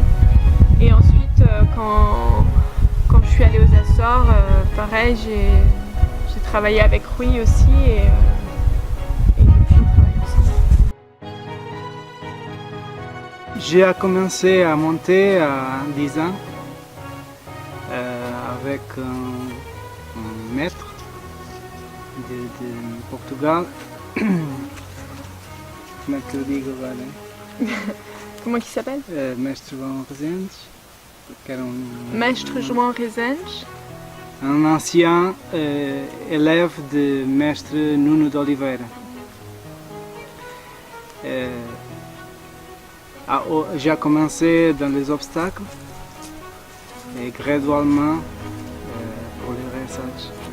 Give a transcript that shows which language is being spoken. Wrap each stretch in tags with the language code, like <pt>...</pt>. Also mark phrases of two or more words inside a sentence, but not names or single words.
<fr>Et ensuite quand je suis allée aux Açores, pareil, j'ai travaillé avec Rui aussi, et depuis on travaille ensemble. J'ai commencé à monter à 10 ans avec un maître de Portugal.</fr> <pt>Como é que eu digo agora?</pt> <fr>Comment il s'appelle?</fr> <pt>Mestre João Rezendes, que era Mestre João Rezendes.</pt> <fr>Un ancien élève de Mestre Nuno de Oliveira. J'ai commencé dans les obstacles et graduellement pour le dressage.</fr>